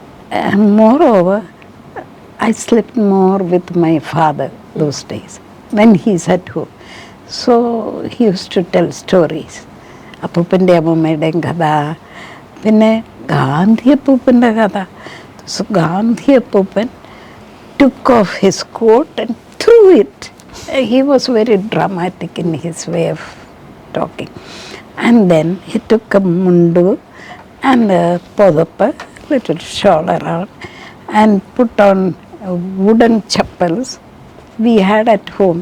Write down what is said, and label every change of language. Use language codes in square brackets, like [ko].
[en] And moreover, I slept more with my father those days when he's at home. So he used to tell stories. [ml] അപ്പൂപ്പൻ്റെ അമ്മൂമ്മയുടെയും കഥ, പിന്നെ ഗാന്ധി അപ്പൂപ്പൻ്റെ കഥ. [en] So Gandhi അപ്പൂപ്പൻ took off his coat and threw it. He was very dramatic in his way of talking. And then he took a mundu and a podappa, little shawl around, and put on wooden chappals we had at home.